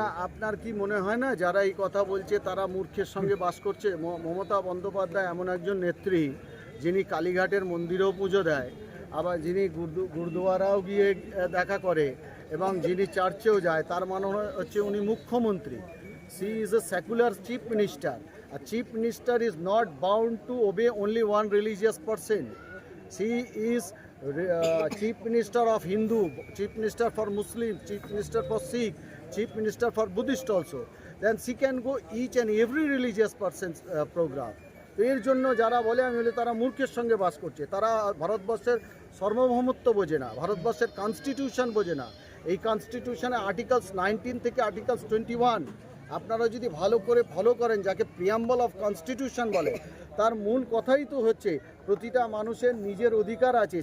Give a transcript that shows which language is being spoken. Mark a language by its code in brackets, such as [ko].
[bn] না, আপনার কি মনে হয় না যারা এই কথা বলছে তারা মূর্খের সঙ্গে বাস করছে? মমতা বন্দ্যোপাধ্যায় এমন একজন নেত্রী যিনি কালীঘাটের মন্দিরেও পুজো দেয়, আবার যিনি গুরুদুয়ারাও গিয়ে দেখা করে, এবং যিনি চার্চেও যায়, তার মানে হচ্ছে উনি মুখ্যমন্ত্রী। [en] She is a secular chief minister. A chief minister is not bound to obey only one religious person. She is chief minister of Hindu, chief minister for Muslim, chief minister for Sikh, chief minister for Buddhist also. Then she can go each and every religious person's program. [bn] তো এর জন্য যারা বলে, আমি বলি তারা মূর্খের সঙ্গে বাস করছে। তারা ভারতবর্ষের সার্বভৌমত্ব বোঝে না, ভারতবর্ষের কনস্টিটিউশন বোঝে না। এই কনস্টিটিউশনে আর্টিকেলস 19 থেকে আর্টিকেলস 21 আপনারা যদি ভালো করে ফলো করেন, যাকে প্রিয়াম্বল অফ কনস্টিটিউশন বলে, তার মূল কথাই তো হচ্ছে প্রতিটা মানুষের নিজের অধিকার আছে।